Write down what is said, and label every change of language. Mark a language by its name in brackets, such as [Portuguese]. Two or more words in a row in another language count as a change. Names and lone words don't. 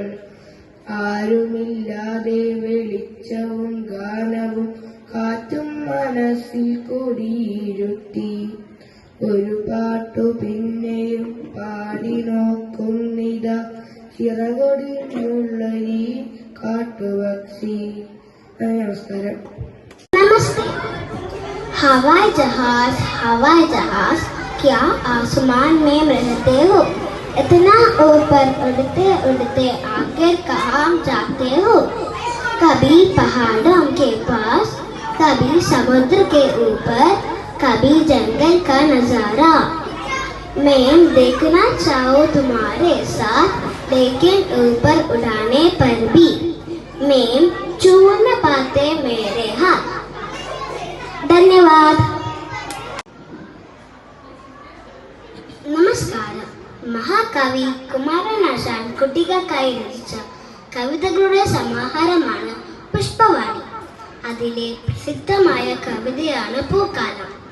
[Malayalam] ആരുമില്ലാതെ വെളിച്ചവും ഗാനവും കാറ്റും മനസ്സിൽ കൊടിയിരുത്തി. ഒരു പാട്ടു പിന്നെയും പാടി നോക്കുന്നിത ചിറകൊടിഞ്ഞുള്ള ഈ കാട്ടുപക്ഷി. നമസ്കാരം. [Hindi] नमस्ते। हवाई जहाज क्या आसमान में रहते हो? इतना ऊपर उड़ते उड़ते आखिर कहाँ जाते हो? कभी पहाड़ों के पास, कभी समुद्र के ऊपर, कभी जंगल का नजारा। मैं देखना चाहूँ तुम्हारे साथ, लेकिन ऊपर उड़ाने पर भी मैं छू न पाते मेरे हाथ। धन्यवाद. [Malayalam] നമസ്കാരം. മഹാകവി കുമാരനാശാൻ കുട്ടികൾക്കായി രചിച്ച കവിതകളുടെ സമാഹാരമാണ് പുഷ്പവാടി. അതിലെ പ്രസിദ്ധമായ കവിതയാണ് പൂക്കാലം.